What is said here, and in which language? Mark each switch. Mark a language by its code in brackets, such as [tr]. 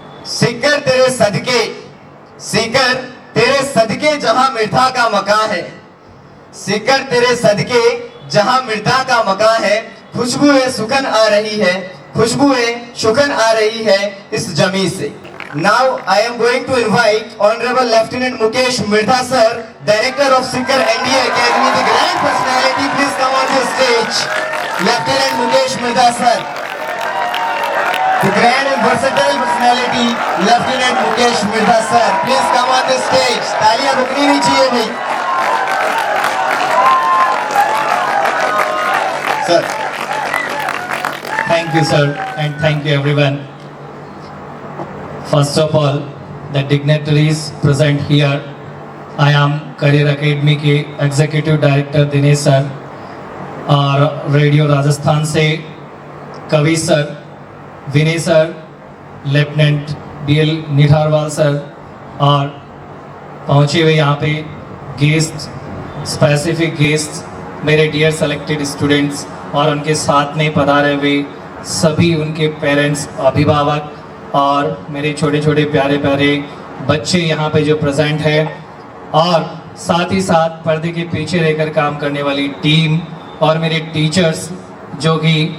[hi] सीकर तेरे सदके, सीकर तेरे सदके जहां मृदा का मकान है, सीकर तेरे सदके जहां मृदा का मकान है, खुशबू है सुगंध आ रही है, खुशबू है सुगंध आ रही है इस जमी से। [en] Now I am going to invite honourable lieutenant Mukesh Mirdha sir, director of Sikar NDA academy, the grand personality, please come on the stage. Lieutenant Mukesh Mirdha sir, the grand and versatile personality, Lieutenant Mukesh Mirdha sir, please come on the stage. [hi] तालियां रुकनी नहीं चाहिए भाई। [en] Sir, thank you sir, and thank you everyone. First of all, the dignitaries present here. I am [hi] Career Academy के Executive Director Dinesh sir, और radio Rajasthan से कवि sir, विनय sir, lieutenant BL Nitharwal sir, और पहुँचे हुए यहाँ पे गेस्ट, स्पेसिफिक गेस्ट, मेरे डियर सेलेक्टेड स्टूडेंट्स, और उनके साथ में पधारे हुए सभी उनके पेरेंट्स, अभिभावक, और मेरे छोटे छोटे प्यारे प्यारे बच्चे यहाँ पे जो प्रेजेंट है, और साथ ही साथ पर्दे के पीछे रहकर काम करने वाली टीम, और मेरे टीचर्स जो कि